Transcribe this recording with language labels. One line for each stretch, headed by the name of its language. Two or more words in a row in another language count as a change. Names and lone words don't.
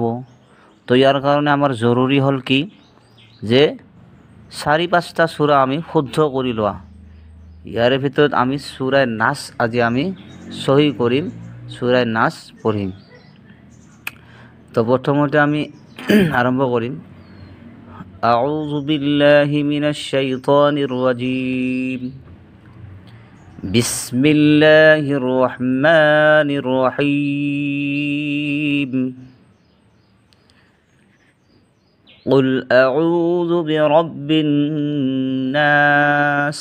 Assamese: তো ইয়াৰ কাৰণে আমাৰ জৰুৰী হ'ল কি, যে 4-5টা সূৰা আমি শুদ্ধ কৰি লোৱা। ইয়াৰে ভিতৰত আমি সূৰা নাস আজি আমি সহি কৰিম, সূৰা নাস পঢ়িম। তো প্ৰথমতে আমি আৰম্ভ কৰিম।
Arabic: أعوذ بالله من الشيطان الرجيم. بسم الله الرحمن الرحيم. قل أعوذ برب الناس.